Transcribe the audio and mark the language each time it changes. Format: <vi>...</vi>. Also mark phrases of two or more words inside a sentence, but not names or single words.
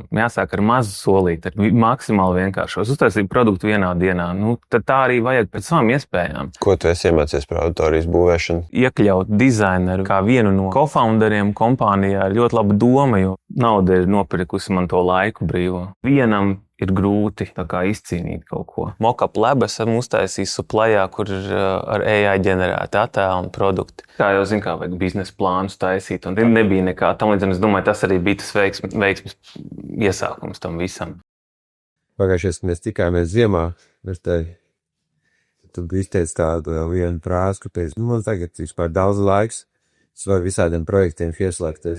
<lv>Jāsāk ar mazu solīti, ar maksimāli vienkāršos. Uztaisīt produktu vienā dienā. Tad tā arī vajag pēc savām iespējām. Ko tu esi iemācījies par auditorijas būvēšanu? Iekļaut dizaineru kā vienu no co-founderiem kompānijā ir ļoti laba doma, jo nauda ir nopirkusi man to laiku brīvo. Vienam ir grūti izcīnīt kaut ko. Mock-up lab esam uztaisījis Supplyā, kur ir ar AI ģenerēti attēli un produkti. Kā jau zinu, kā vajag biznesa plānus taisīt, un nebija nekā tam līdz, un es domāju, tas arī bija tas veiksmes iesākums tam visam. Pagājušajā, kad mēs tikāmies ziemā, tu izteici tādu vienu frāzi, ka man tagad vispār daudz laiks, es varu visādiem projektiem ieslēgties.</lv>